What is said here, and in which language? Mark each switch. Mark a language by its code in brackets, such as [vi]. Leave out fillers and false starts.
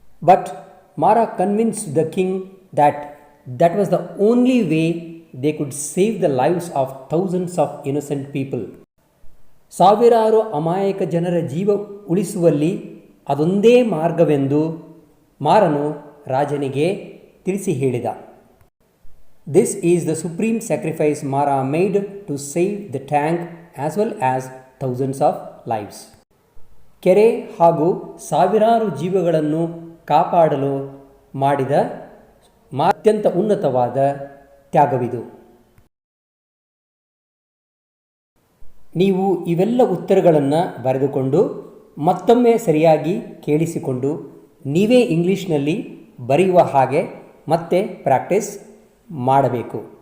[en] But Mara convinced the king that was the only way they could save the lives of thousands of innocent people. [kn] ಸಾವಿರಾರು ಅಮಾಯಕ ಜನರ ಜೀವ ಉಳಿಸುವಲ್ಲಿ ಅದೊಂದೇ ಮಾರ್ಗವೆಂದು ಮಾರನು ರಾಜನಿಗೆ ತಿಳಿಸಿ ಹೇಳಿದ. [en] This is the supreme sacrifice Mara made to save the tank as well as thousands of lives. [kn] ಕೆರೆ ಹಾಗೂ ಸಾವಿರಾರು ಜೀವಗಳನ್ನು ಕಾಪಾಡಲು ಮಾಡಿದ ಅತ್ಯಂತ ಉನ್ನತವಾದ ತ್ಯಾಗವಿದು. ನೀವು ಇವೆಲ್ಲ ಉತ್ತರಗಳನ್ನು ಬರೆದುಕೊಂಡು ಮತ್ತೊಮ್ಮೆ ಸರಿಯಾಗಿ ಕೇಳಿಸಿಕೊಂಡು ನೀವೇ ಇಂಗ್ಲೀಷ್ನಲ್ಲಿ ಬರೆಯುವ ಹಾಗೆ ಮತ್ತೆ ಪ್ರಾಕ್ಟೀಸ್ ಮಾಡಬೇಕು.